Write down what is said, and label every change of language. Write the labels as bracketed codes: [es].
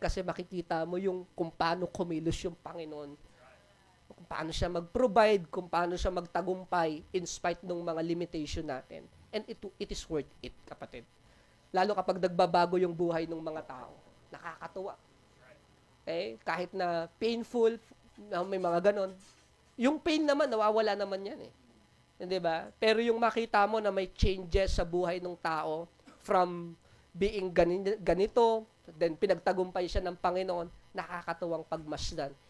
[tl] Kasi makikita mo yung kung paano kumilos yung Panginoon, kung paano siya mag-provide, kung paano siya magtagumpay in spite ng mga limitation natin. [en] And it is worth it, kapatid. [tl] Lalo kapag nagbabago yung buhay ng mga tao. Nakakatuwa. Okay? Kahit na painful, may mga ganon. Yung pain naman, nawawala naman yan eh. Hindi ba? Pero yung makita mo na may changes sa buhay ng tao from being ganito, then pinagtagumpay siya ng Panginoon, nakakatuwang pagmasdan.